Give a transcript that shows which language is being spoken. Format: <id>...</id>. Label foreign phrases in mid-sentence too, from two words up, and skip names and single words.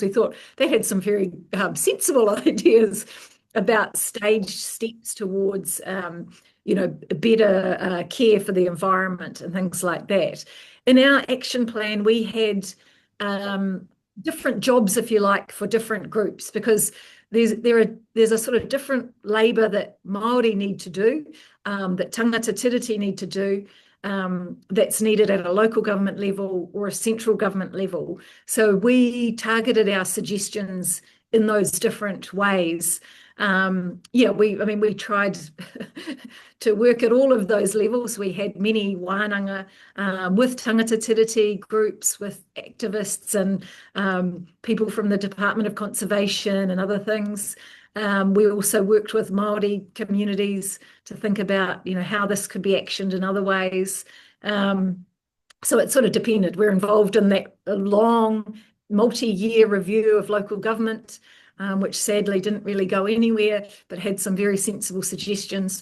<en>We thought they had some very sensible ideas about staged steps towards, you know, better care for the environment and things like that. In our action plan, we had different jobs, if you like, for different groups, because there's a sort of different labour that Māori need to do, that</en> <mi>tangata tiriti</mi> <en>need to do, that's needed at a local government level or a central government level. So we targeted our suggestions in those different ways. Yeah, I mean, we tried to work at all of those levels. We had many wānanga with</en> <mi>tangata tiriti</mi> <en>groups, with activists and people from the Department of Conservation and other things. We also worked with Māori communities to think about, you know, how this could be actioned in other ways. So it sort of depended. We're involved in that long multi-year review of local government, which sadly didn't really go anywhere, but had some very sensible suggestions.</en>